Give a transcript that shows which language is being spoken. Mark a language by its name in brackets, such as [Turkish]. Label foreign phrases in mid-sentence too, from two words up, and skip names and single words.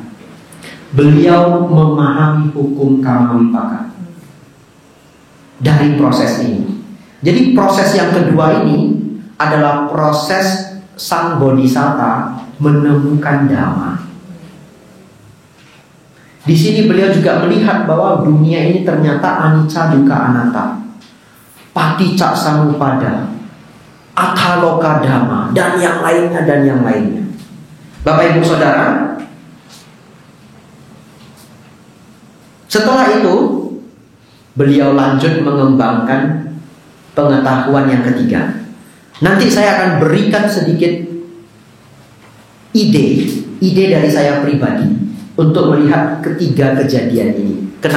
[Indonesian] Beliau memahami hukum karma wipaka dari proses ini. Jadi proses yang kedua ini adalah proses sang bodhisatta menemukan dhamma. Di sini beliau juga melihat bahwa dunia ini ternyata [Pali] anicca dukkha anatta, paticca samuppada, akaloka dhamma, [Indonesian] dan yang lainnya. Bapak Ibu Saudara, setelah itu beliau lanjut mengembangkan pengetahuan yang ketiga. Nanti saya akan berikan sedikit ide dari saya pribadi untuk melihat ketiga kejadian ini.